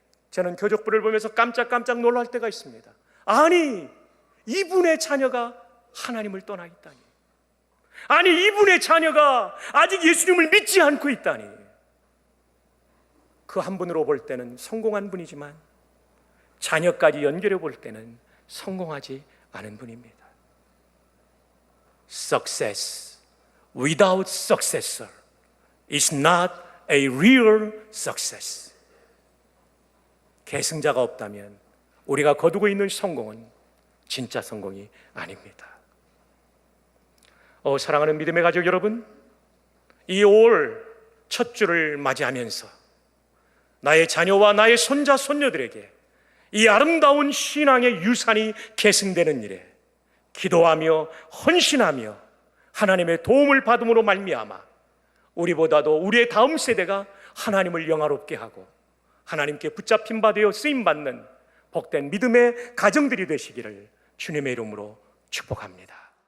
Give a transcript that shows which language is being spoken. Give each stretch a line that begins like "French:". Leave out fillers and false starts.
Korean: 저는 교족부를 보면서 깜짝깜짝 놀랄 때가 있습니다. 아니, 이분의 자녀가 하나님을 떠나 있다니. 아니, 이분의 자녀가 아직 예수님을 믿지 않고 있다니. 그 한 분으로 볼 때는 성공한 분이지만 자녀까지 연결해 볼 때는 성공하지 않은 분입니다.
English: Success without successor is not a real success.
Korean: 계승자가 없다면 우리가 거두고 있는 성공은 진짜 성공이 아닙니다. 사랑하는 믿음의 가족 여러분, 이 5월 첫 주를 맞이하면서 나의 자녀와 나의 손자 손녀들에게 이 아름다운 신앙의 유산이 계승되는 일에 기도하며 헌신하며 하나님의 도움을 받음으로 말미암아 우리보다도 우리의 다음 세대가 하나님을 영화롭게 하고 하나님께 붙잡힌 바 되어 쓰임받는 복된 믿음의 가정들이 되시기를 주님의 이름으로 축복합니다.